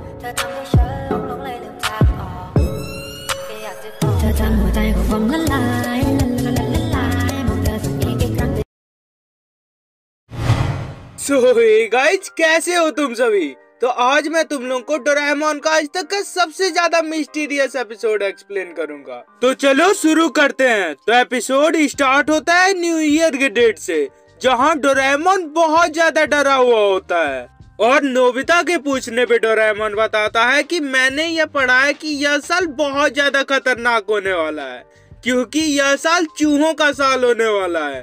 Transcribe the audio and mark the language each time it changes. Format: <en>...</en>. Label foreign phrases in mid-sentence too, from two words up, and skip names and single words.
<th>อทำให้ฉันหลงเลยลืมทางออกแค่อยากจะบอกเธอทำหัวใจของผมละลายละลายมองเธอสักอีกกี่ครั้ง</th> <en>so guys</en> <hi>कैसे हो तुम सभी। तो आज मैं तुम लोगों को डोरेमोन का आज तक का सबसे ज्यादा</hi> <en>mysterious episode explain</en> <hi>करूंगा। तो चलो शुरू करते हैं। तो</hi> <en>episode start</en> <hi>होता है</hi> <en>New Year</en> <hi>के डेट से, जहां डोरेमोन बहुत ज्यादा डरा हुआ होता है और नोबिता के पूछने पे डोरेमोन बताता है कि मैंने यह पढ़ा है कि यह साल बहुत ज्यादा खतरनाक होने वाला है, क्योंकि यह साल चूहों का साल होने वाला है।</hi>